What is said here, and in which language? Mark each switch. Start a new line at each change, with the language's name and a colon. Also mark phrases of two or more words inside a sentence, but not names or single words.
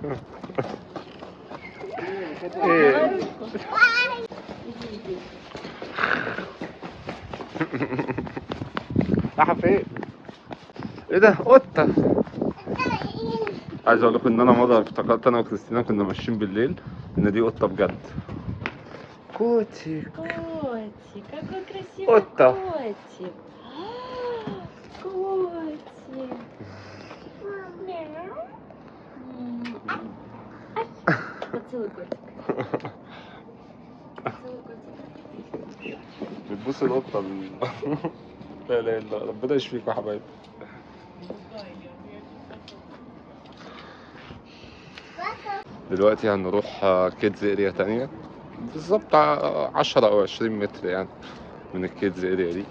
Arabic: ايه راح فين؟ ايه ده قطة. عايز اقول لكم ان انا مرة افتكرت انا وكريستينا كنا ماشيين بالليل ان دي قطة بجد. كوتي
Russian: Котик, какой красивый Отто. котик. Котик. Мяу. Ай. Поцелуй котик. Поцелуй котик.
Arabic: بتبوس القطة لا لا لا ربنا يشفيكوا يا حبايبي. دلوقتي هنروح
English: kids area
Arabic: تانية بالظبط 10 او 20 متر يعني من الكيدز اريا دي.